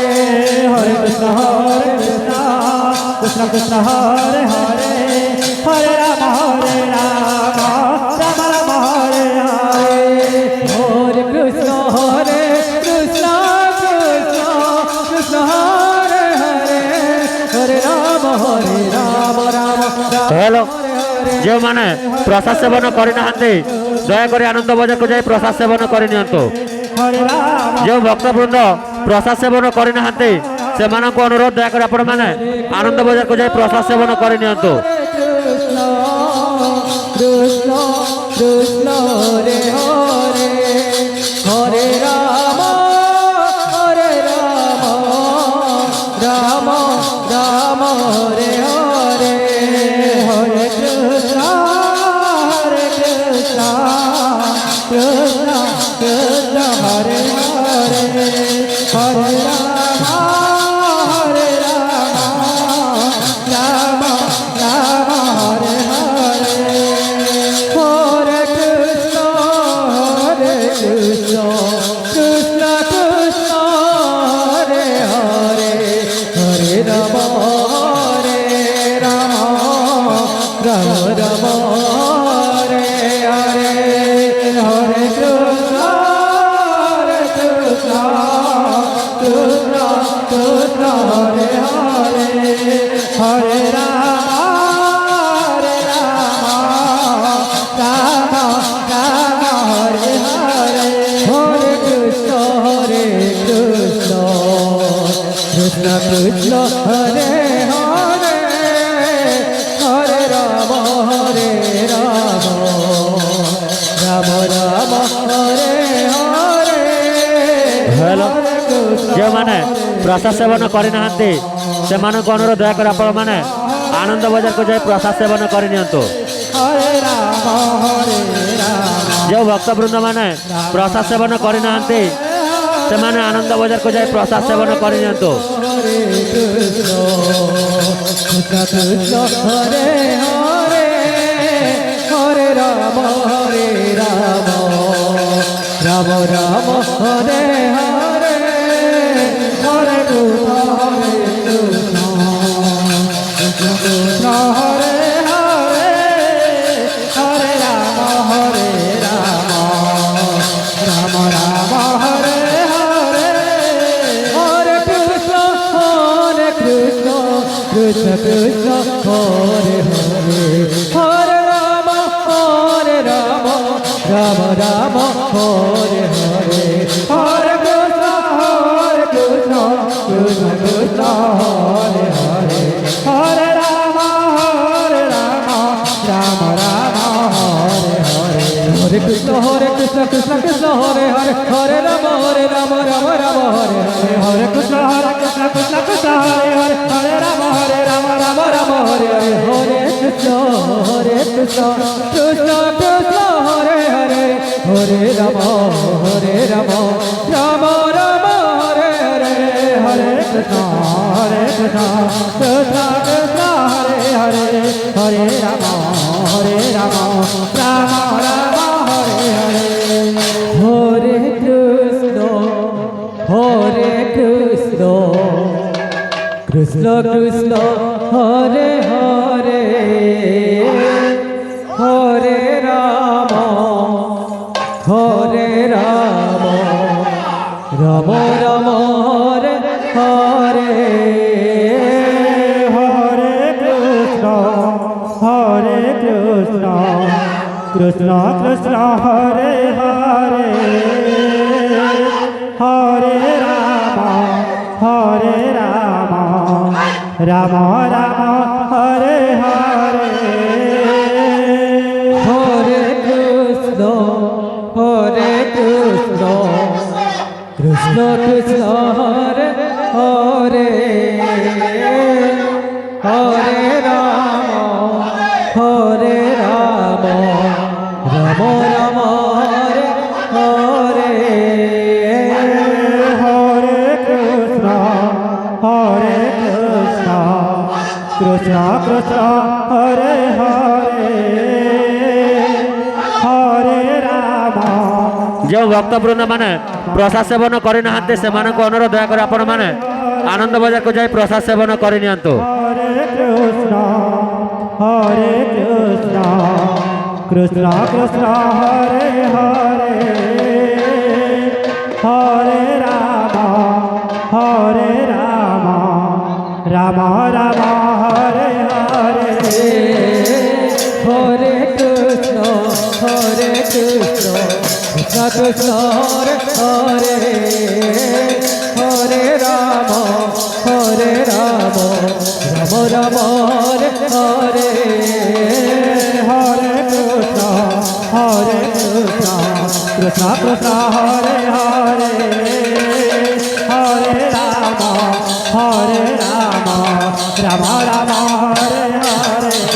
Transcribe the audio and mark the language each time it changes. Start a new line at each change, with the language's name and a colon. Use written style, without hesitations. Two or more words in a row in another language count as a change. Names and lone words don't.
Sanskrit: हरे कृष्ण कृष्ण कृष्ण हरे हरे हरे राम राम राम हरे हरे हरे कृष्ण कृष्ण कृष्ण हरे हरे हरे राम राम
Odia: হ্যালো ଯେଉଁମାନେ ପ୍ରସାଦ ସେବନ କରିନାହାନ୍ତି ଦୟାକରି ଆନନ୍ଦ ବଜାରକୁ ଯାଇ ପ୍ରସାଦ ସେବନ କରିନିଅନ୍ତୁ।
Sanskrit: हरे राम
Odia: ଯେଉଁ ଭକ୍ତବୃନ୍ଦ ପ୍ରସାଦ ସେବନ କରିନାହାନ୍ତି ସେମାନଙ୍କୁ ଅନୁରୋଧ ଦୟାକରି ଆପଣମାନେ ଆନନ୍ଦ ବଜାରକୁ ଯାଇ ପ୍ରସାଦ ସେବନ କରିନିଅନ୍ତୁ।
Sanskrit: কৃষ্ণ কৃষ্ণ রে হরে হরে রাম রাম রাম রে হরে हरे कृष्ण कृष्ण कृष्ण हरे हरे हरे राम राम राम हरे हरे হরে কৃষ্ণ কৃষ্ণ কৃষ্ণ হরে হরে হরে রাম রাম রাম হরে হরে हरे कृष्ण कृष्ण कृष्ण कृष्ण हरे हरे हरे राम राम राम हरे हरे হরে কৃষ্ণ কৃষ্ণ কৃষ্ণ হরে হরে হরে রাম রাম রাম হরে হরে
Odia: ହ୍ୟାଲୋ ଯେଉଁମାନେ ପ୍ରସାଦ ସେବନ କରିନାହାନ୍ତି ସେମାନଙ୍କୁ ଅନୁରୋଧ ଦୟାକରି ଆପଣମାନେ ଆନନ୍ଦ ବଜାରକୁ ଯାଇ ପ୍ରସାଦ ସେବନ କରିନିଅନ୍ତୁ।
Sanskrit: हरे राम
Odia: ଯେଉଁ ଭକ୍ତବୃନ୍ଦମାନେ ପ୍ରସାଦ ସେବନ କରିନାହାନ୍ତି ସେମାନେ ଆନନ୍ଦ ବଜାରକୁ ଯାଇ ପ୍ରସାଦ ସେବନ କରିନିଅନ୍ତୁ।
Sanskrit: হরে কৃষ্ণ কৃষ্ণ হরে হরে হরে রাম রাম রাম হরে হরে হরে कृष्ण कृष्ण हरे हरे हरे राम राम राम हरे हरे হরে কৃষ্ণ কৃষ্ণ কৃষ্ণ হরে হরে হরে রাম রাম রাম হরে হরে हरे कृष्ण कृष्ण कृष्ण हरे हरे हरे राम राम राम हरे हरे হরে কৃষ্ণ কৃষ্ণ কৃষ্ণ হরে হরে হরে রাম রাম রাম হরে হরে हरे कृष्ण कृष्ण कृष्ण हरे हरे हरे राम राम রাম হরে হরে হরে কৃষ্ণ কৃষ্ণ কৃষ্ণ হরে হরে হরে রাম রাম রাম হরে হরে हरे कृष्ण कृष्ण कृष्ण हरे हरे हरे राम राम राम हरे हरे হরে কৃষ্ণ কৃষ্ণ কৃষ্ণ হরে হরে হরে রাম রাম রাম হরে হরে हरे कृष्ण कृष्ण कृष्ण हरे हरे हरे राम राम राम हरे हरे হরে কৃষ্ণ কৃষ্ণ কৃষ্ণ হরে হরে হরে রাম রাম রাম হরে হরে हरे कृष्ण कृष्ण कृष्ण हरे हरे हरे राम
Odia: ଯେଉଁ ଭକ୍ତବୃନ୍ଦମାନେ ପ୍ରସାଦ ସେବନ କରିନାହାନ୍ତି ସେମାନଙ୍କୁ ଅନୁରୋଧ ଦୟାକରି ଆପଣମାନେ ଆନନ୍ଦ ବଜାରକୁ ଯାଇ ପ୍ରସାଦ ସେବନ କରିନିଅନ୍ତୁ।
Sanskrit: हरे कृष्ण कृष्ण कृष्ण हरे हरे हरे राम राम राम हरे हरे কৃষ্ণ কৃষ্ণ কৃষ্ণ হরে হরে হরে রাম রাম রাম হরে হরে হরে কৃষ্ণ কৃষ্ণ কৃষ্ণ হরে হরে হরে রাম রাম রাম হরে হরে